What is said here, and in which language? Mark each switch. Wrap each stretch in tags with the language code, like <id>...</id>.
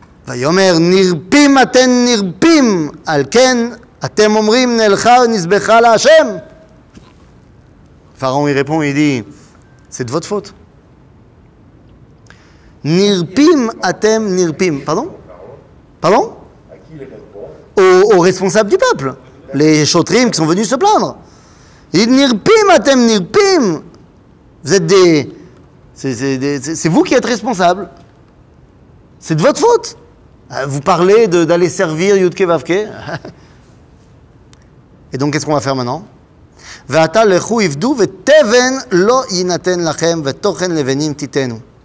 <he>ויאמר נרפים אתן נרפים, על כן אתם אומרים נלכה ונזבחה להשם.</he> <fr>Pharaon il répond, il dit, c'est de votre faute.</fr> <he>Nirpim atem nirpim.</he> <fr>Pardon? Pardon? À qui il répond? Aux responsables du peuple, les chotrim qui sont venus se plaindre. Il dit</fr> <he>nirpim atem nirpim.</he> <fr>Vous êtes des... C'est vous qui êtes responsables. C'est de votre faute. Vous parlez d'aller servir Yudke Vavke. Et donc qu'est-ce qu'on va faire maintenant?</fr> <he>ועתה לכו עבדו ותבן לא יינתן לכם ותוכן לבנים תיתנו.</he>